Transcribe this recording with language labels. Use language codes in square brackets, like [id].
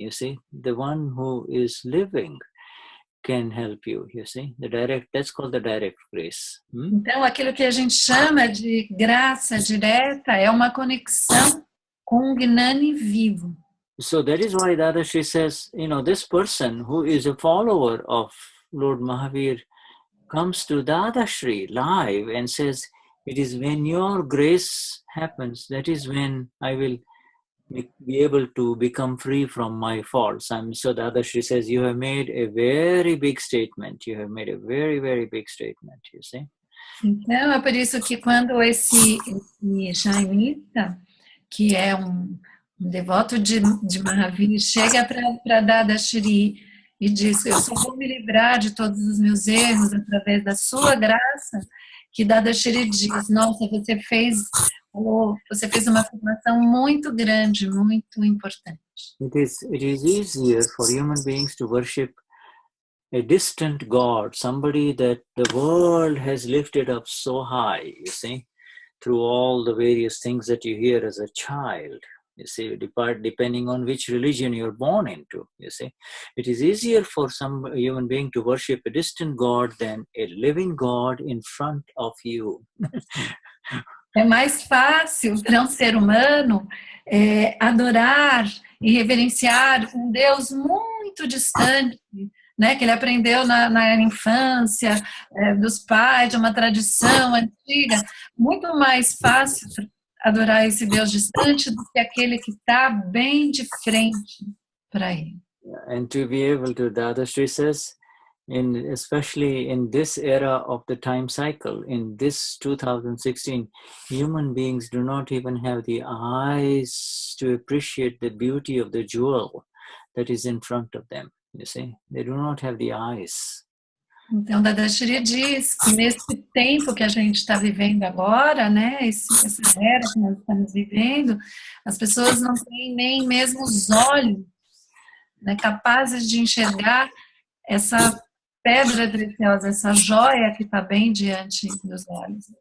[en] You see, the one who is living can help you. You see, that's called the direct grace. [pt] Então, aquilo que a gente chama de graça direta é uma conexão com o Gnani vivo. [en] So that is why Dadashri says, this person who is a follower of Lord Mahavir comes to Dadashri live and says, it is when your grace happens, that is when I will be able to become free from my faults. So Dadashri says, you have made a very big statement. You have made a very, very big statement, you see. [pt] Então, é por isso que quando esse jainista, que é um devoto de Mahavir, chega para Dadashri e diz, eu só vou me livrar de todos os meus erros através da sua graça, que Dadashri diz, nossa, você fez uma afirmação muito grande, muito importante. [en] It is easier for human beings to worship a distant God, somebody that the world has lifted up so high, you see, through all the various things that you hear as a child. You see, depending on which religion you're born into, you see. It is easier for some human being to worship a distant God than a living God in front of you. [pt] É mais fácil para um ser humano adorar e reverenciar um Deus muito distante, né, que ele aprendeu na infância, dos pais, de uma tradição antiga. Muito mais fácil adorar esse Deus distante do que aquele que está bem de frente para ele. [en] And to be able to, Dadashri says, especially in this era of the time cycle, in this 2016, human beings do not even have the eyes to appreciate the beauty of the jewel that is in front of them. You see, they do not have the eyes. [pt] Então, Dadashri diz que nesse tempo que a gente está vivendo agora, né, essa era que nós estamos vivendo, as pessoas não têm nem mesmo os olhos, né, capazes de enxergar essa pedra preciosa, essa joia que está bem diante dos olhos.